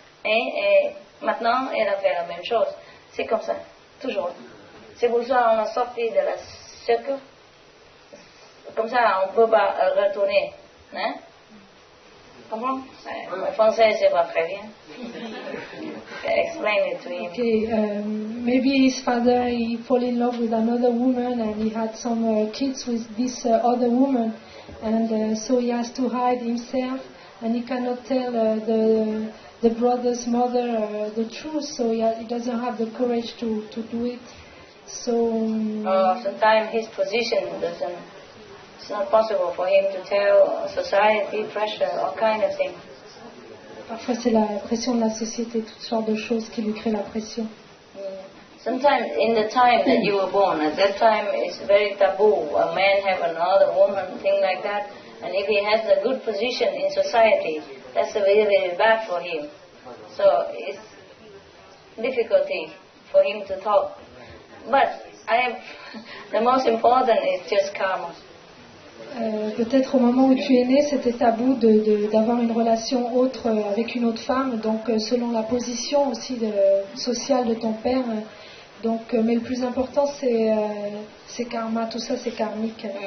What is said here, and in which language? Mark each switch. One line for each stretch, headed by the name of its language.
French: Et maintenant, elle a fait la même chose. C'est comme ça, toujours. C'est pour ça qu'on a sorti de la cercle. Comme ça, on ne peut pas retourner. Hein? Comprends? Le français, c'est pas très bien.
English: Explain it to him. Okay, maybe his father he fall in love with another woman and he had some kids with this other woman, and so he has to hide himself and he cannot tell the brother's mother the truth, so he doesn't have the courage to do it. So sometimes his position doesn't. It's not possible for him to tell society, pressure, all kind of things.
French: Parfois c'est la pression de la société, toutes sortes de choses qui lui créent la pression.
English: Sometimes in the time that you were born, at that time it's very taboo. A man have another woman, thing like that. And if he has a good position in society, that's very, very bad for him. So it's difficulty for him to talk. But the most important is just karma.
French: Peut-être au moment où tu es né, c'était tabou d'avoir une relation autre avec une autre femme, donc selon la position aussi sociale de ton père. Donc, mais le plus important, c'est karma, tout ça c'est karmique.